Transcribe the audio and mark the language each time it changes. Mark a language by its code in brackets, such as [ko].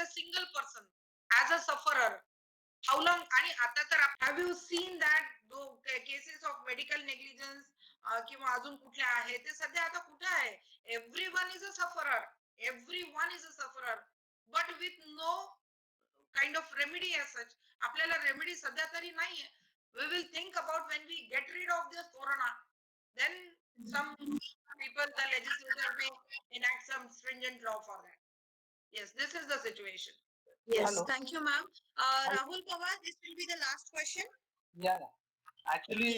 [en] as a single person, as a sufferer. How long? [mr] आणि आता तर [en] have you seen that cases of medical negligence [mr] किंवा अजून कुठल्या आहे ते सध्या आता कुठे आहे? [en] Everyone is a sufferer. Everyone is a sufferer. But with no kind of remedy as such. [mr] आपल्याला remedy सध्या तरी नाहीये. [en] We will think about when we get rid of this corona. Then some people, the legislature may enact some stringent law for that. Yes, this is the situation. Yes, Hello. thank you, ma'am. Rahul Pawar, this will be the last question. Yeah. Actually,